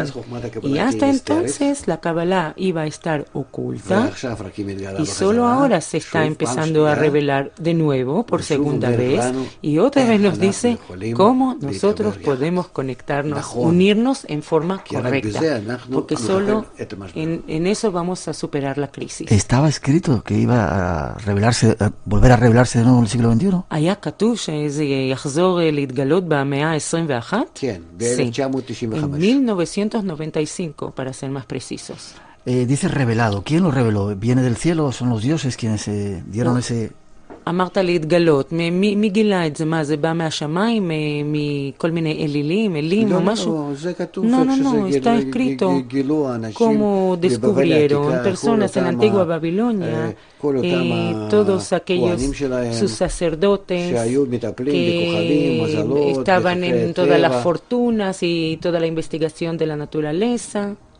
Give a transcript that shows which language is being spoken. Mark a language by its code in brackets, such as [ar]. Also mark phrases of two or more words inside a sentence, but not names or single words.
[es] Y hasta entonces la Kabbalah iba a estar oculta y solo ahora se está empezando a revelar de nuevo por segunda vez y otra vez nos dice cómo nosotros podemos conectarnos, unirnos en forma correcta, porque solo en eso vamos a superar la crisis. ¿Estaba escrito que iba a volver a revelarse de nuevo en el siglo XXI? [he] היה כתוב שזה יחזור להתגלות במאה ה-21? כן, ב-1995. [es] En 1995, para ser más precisos. Dice revelado. ¿Quién lo reveló? ¿Viene del cielo? ¿Son los dioses quienes dieron ese...? [he] אמרת להתגלות, מי גילה את זה? מה, זה בא מהשמיים, מכל מיני אלילים, אלים או משהו? [es] No, está escrito como descubrieron personas en la antigua Babilonia, todos aquellos sus sacerdotes que estaban en todas las fortunas y toda la investigación de la naturaleza.